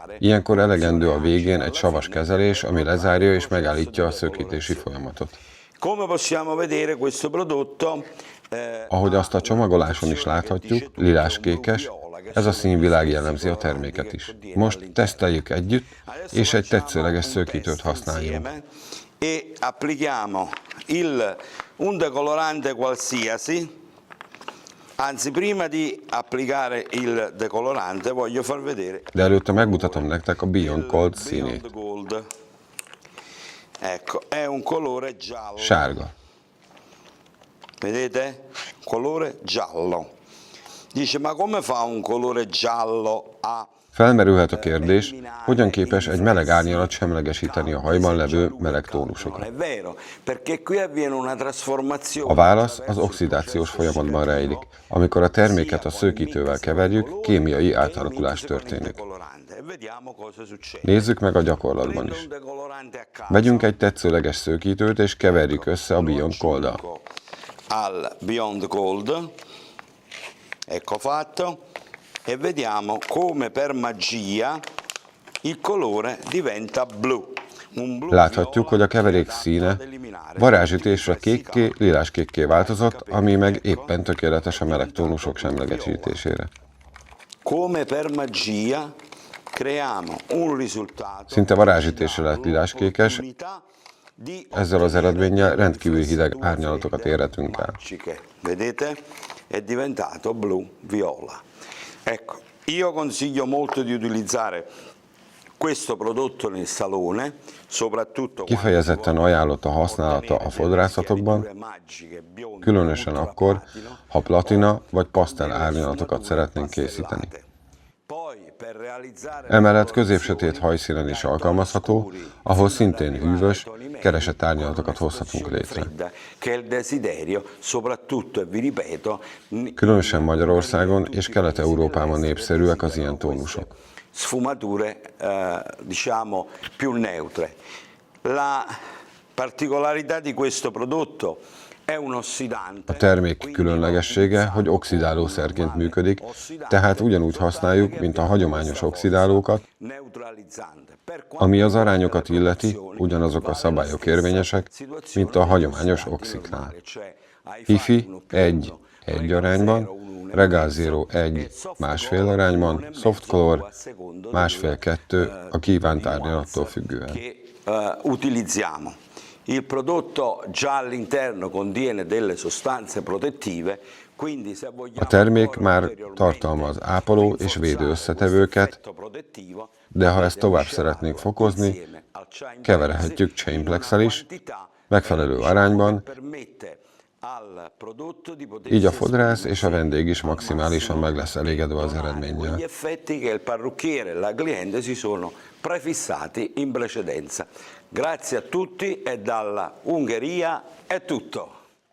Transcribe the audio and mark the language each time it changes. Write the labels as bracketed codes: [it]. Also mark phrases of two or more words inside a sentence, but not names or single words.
[hu] Ilyenkor elegendő a végén egy savas kezelés, ami lezárja és megállítja a szőkítési folyamatot. Ahogy azt a csomagoláson is láthatjuk, liláskékes, ez a színvilág jellemzi a terméket is. Most teszteljük együtt, és egy tetszőleges szőkítőt használjunk. [it] Un decolorante qualsiasi. Anzi, prima di applicare il decolorante voglio far vedere. [hu] De előtte megmutatom nektek a Beyond Gold színét. [it] Ecco, è un colore giallo. [hu] Sárga. [it] Vedete? Colore giallo. Dice, ma come fa un colore giallo a... [hu] Felmerülhet a kérdés, hogyan képes egy meleg árnyalat semlegesíteni a hajban levő meleg tónusokat. A válasz az oxidációs folyamatban rejlik. Amikor a terméket a szőkítővel keverjük, kémiai átalakulás történik. Nézzük meg a gyakorlatban is. Vegyünk egy tetszőleges szőkítőt és keverjük össze a Beyond Gold-dal. [it] Al Beyond Gold. Ecco fatto. E vediamo come per magia il colore diventa blu. [hu] Láthatjuk, hogy a keverék színe varázsütésre kékké, liláskékké változott, ami meg éppen tökéletes a meleg tónusok semlegesítésére. Szinte varázsütésre lett liláskékes, ezzel az eredménnyel rendkívül hideg árnyalatokat érhetünk el. [it] Vedete? È diventato blu-viola. Ecco, io consiglio molto di utilizzare questo prodotto nel salone, soprattutto [hu] kifejezetten ajánlott a használata a fodrászatokban, különösen akkor, ha platina vagy pasztel árnyalatokat szeretnénk készíteni. Emellett középsötét hajszínen is alkalmazható, ahol szintén hűvös, keresett árnyalatokat hozhatunk létre. Különösen Magyarországon és Kelet-Európában népszerűek az ilyen tónusok. [it] Sfumature, diciamo, più neutre. La particolarità di questo prodotto è un ossidante. [hu] A termék különlegessége, hogy oxidálószerként működik, tehát ugyanúgy használjuk, mint a hagyományos oxidálókat, ami az arányokat illeti, ugyanazok a szabályok érvényesek, mint a hagyományos oxiknál. HIFI 1:1 arányban, Regal Zero 1:1,5 arányban, Soft Color 1,5-2 a kívánt árnyalattól függően. [it] Utilizziamo. Il prodotto già all'interno contiene delle sostanze protettive, quindi se vogliamo... [hu] A termék már tartalmaz ápoló és védő összetevőket, de ha ezt tovább szeretnénk fokozni, keverhetjük Chainplex-el is, megfelelő arányban, így a fodrász és a vendég is maximálisan meg lesz elégedve az eredménnyel. [it] Gli effetti che il parrucchiere e la cliente si sono prefissati in precedenza. Grazie a tutti e dalla Ungheria è tutto.